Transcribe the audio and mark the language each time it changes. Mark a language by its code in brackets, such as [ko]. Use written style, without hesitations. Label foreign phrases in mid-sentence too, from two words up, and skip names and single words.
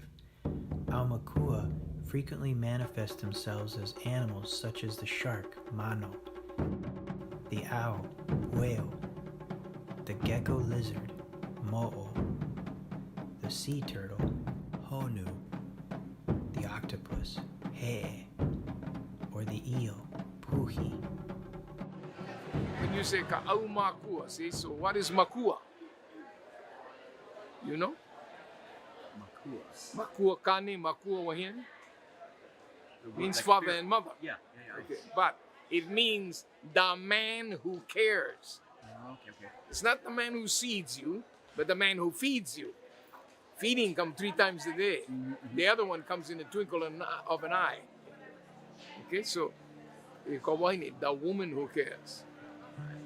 [en] Amakua frequently manifest themselves as animals such as the shark, mano, the owl, whale, the gecko lizard, mo'o, the sea turtle, honu, the octopus, he, or the eel, puhi. When you say [haw] ka'au makua, [en] see, so what is makua? You know? [haw] Makua kani, makua wahin. [en] Means father and mother. Yeah. Okay. But it means the man who cares. Okay. It's not the man who seeds you, but the man who feeds you. Feeding comes 3 times a day. Mm-hmm. The other one comes in the twinkle of an eye. Okay, so kawaini, the woman who cares.